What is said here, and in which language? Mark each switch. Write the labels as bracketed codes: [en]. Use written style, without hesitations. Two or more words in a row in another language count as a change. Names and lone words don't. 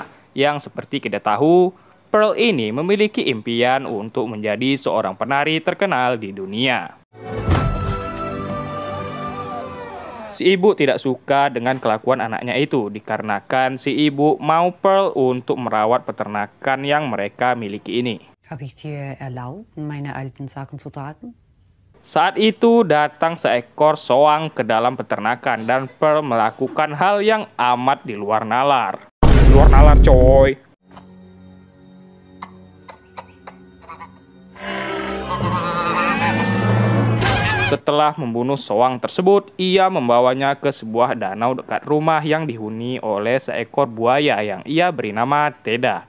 [id] Yang seperti kita tahu, Pearl ini memiliki impian untuk menjadi seorang penari terkenal di dunia. Si ibu tidak suka dengan kelakuan anaknya itu dikarenakan si ibu mau Pearl untuk merawat peternakan yang mereka miliki ini. [de] Habe ich dir erlaubt, meine alten Sachen zu tragen? [id] Saat itu datang seekor soang ke dalam peternakan dan Pearl melakukan hal yang amat di luar nalar. Di luar nalar coy. Setelah membunuh soang tersebut, ia membawanya ke sebuah danau dekat rumah yang dihuni oleh seekor buaya yang ia beri nama Teda.